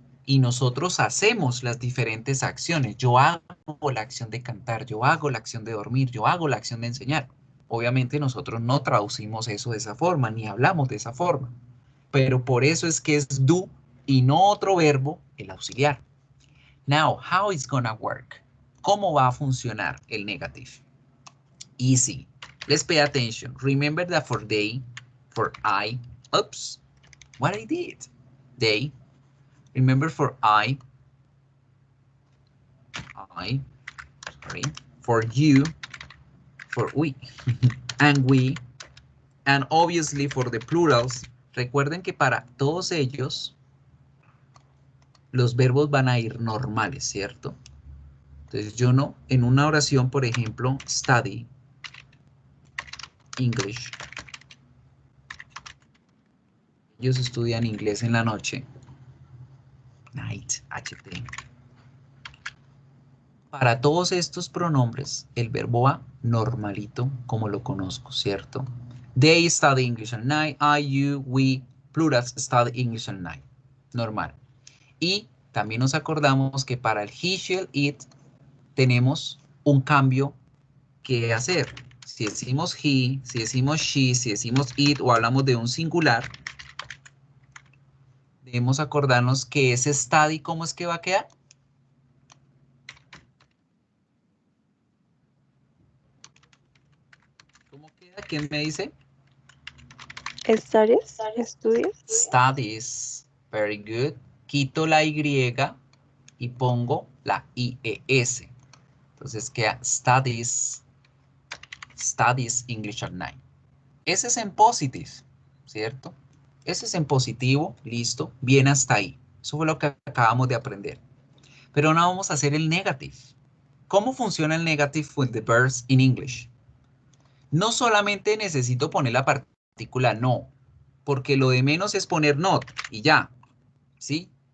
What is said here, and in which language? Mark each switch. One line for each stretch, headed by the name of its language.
Spanish: Y nosotros hacemos las diferentes acciones. Yo hago la acción de cantar, yo hago la acción de dormir, yo hago la acción de enseñar. Obviamente nosotros no traducimos eso de esa forma, ni hablamos de esa forma. Pero por eso es que es do y no otro verbo, el auxiliar.
English: Now, how it's gonna work?
Spanish: ¿Cómo va a funcionar el negative?
English: Easy. Let's pay attention. Remember that for they, for I, oops, what I did? They. Remember for I, sorry, for you, for we, and we, and obviously for the plurals.
Spanish: Recuerden que para todos ellos, los verbos van a ir normales, ¿cierto? Entonces yo no, en una oración, por ejemplo,
English: study English.
Spanish: Ellos estudian inglés en la noche.
English: Night,
Spanish: HT. Para todos estos pronombres, el verbo va normalito, como lo conozco, ¿cierto?
English: They study English at night. I, you, we, plurals study English at night. Normal.
Spanish: Y también nos acordamos que para el he, shall, it, tenemos un cambio que hacer. Si decimos he, si decimos she, si decimos it o hablamos de un singular, debemos acordarnos que ese study, ¿cómo es que va a quedar? ¿Cómo queda? ¿Quién me dice?
English: ¿Studies?
Spanish: ¿Estudios?
English: Studies. Very good.
Spanish: Quito la Y y pongo la IES. Entonces queda studies.
English: Studies English at night.
Spanish: Ese es en
English: positive,
Spanish: ¿cierto? Ese es en positivo, listo, bien hasta ahí. Eso fue lo que acabamos de aprender. Pero ahora vamos a hacer el negative. ¿Cómo funciona el negative
English: with the verbs in English?
Spanish: No solamente necesito poner la partícula no, porque lo de menos es poner not y ya, ¿sí?